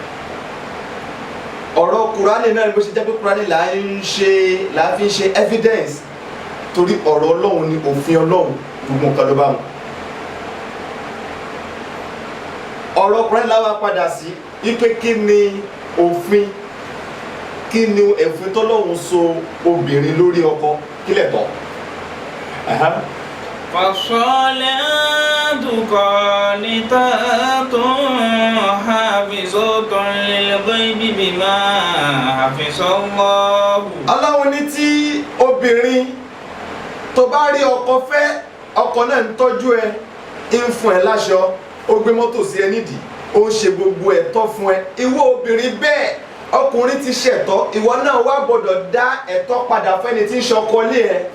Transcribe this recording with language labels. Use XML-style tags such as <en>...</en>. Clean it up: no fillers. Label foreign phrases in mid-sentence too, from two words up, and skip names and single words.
<yo>ọ̀rọ̀ Kùránì náà ni bó ṣe jẹ́ pé Kùránì là á fi ń ṣe evidence, torí ọ̀rọ̀ Ọlọ́run ni òfin Ọlọ́run, gbogbo nǹkan ló bá wọn. ọ̀rọ̀ Kùránì la wá padà sí wípé kí ni òfin, kí ni ẹ̀fin tọ́lọ́run so obìnrin lórí ọkọ, kí lẹ̀ tọ́.</yo> <ar>فالصالحات قانتات حافظات للغيب بما حفظ الله.</ar> <yo>Ọlọ́run ní tí obìnrin tó bá rí ọkọ fẹ́, ọkọ náà ń tọ́jú ẹ, ń fún ẹ láṣọ, ó gbé mọ́tò sí ẹ nídìí, ó ń ṣe gbogbo ẹ̀tọ́ fún ẹ, ìwọ obìnrin bẹ́ẹ̀ ọkùnrin ti ṣẹ̀tọ́, ìwọ náà wá gbọ́dọ̀ dá ẹ̀tọ́ padà fẹ́ni tí ń ṣọkọ lé ẹ.</yo>